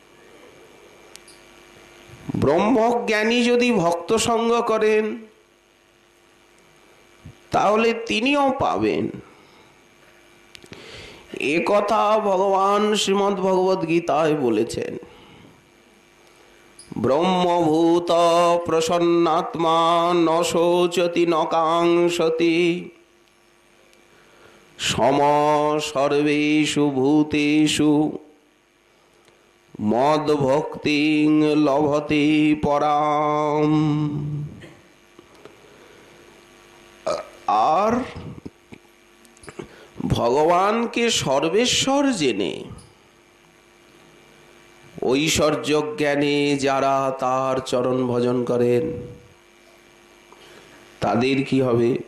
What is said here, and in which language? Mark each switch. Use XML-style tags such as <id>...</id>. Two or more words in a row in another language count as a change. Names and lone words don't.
<bn>ব্রহ্মজ্ঞানী যদি ভক্ত সঙ্গ করেন তাহলে তিনিও পাবেন। এ কথা ভগবান শ্রীমদ্ ভগবদ গীতায় বলেছেন,</bn> <sa>ব্রহ্মভূত প্রসন্নাত্মা ন শোচতি ন কাঙ্ক্ষতি সম সর্বেষু ভূতেষু মদ ভক্তিং লভতে পরাম।</sa> <bn>আর ভগবানকে সর্বেশ্বর জেনে ঐশ্বর্য জ্ঞানে যারা তার চরণ ভজন করেন তাদের কি হবে?</bn>